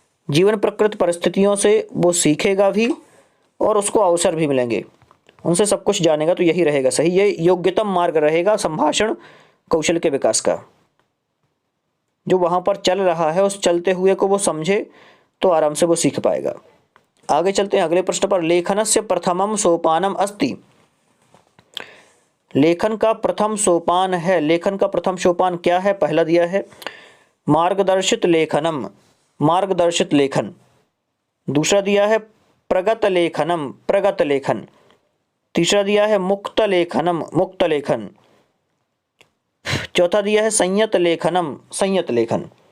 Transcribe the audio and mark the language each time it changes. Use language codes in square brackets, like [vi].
[hi] जीवन प्रकृत परिस्थितियों से वो सीखेगा भी और उसको अवसर भी मिलेंगे, उनसे सब कुछ जानेगा, तो यही रहेगा सही। ये योग्यतम मार्ग रहेगा संभाषण कौशल के विकास का। जो वहाँ पर चल रहा है उस चलते हुए को वो समझे तो आराम से वो सीख पाएगा। आगे चलते हैं अगले प्रश्न पर। [sa] लेखनस्य प्रथमम सोपानम अस्ति। [hi] लेखन का प्रथम सोपान है। लेखन का प्रथम सोपान क्या है? पहला दिया है मार्गदर्शित लेखनम, मार्गदर्शित लेखन। दूसरा दिया है प्रगत लेखनम, प्रगत लेखन। तीसरा दिया है मुक्त लेखनम, मुक्त लेखन। चौथा दिया है संयत लेखनम, संयत लेखन।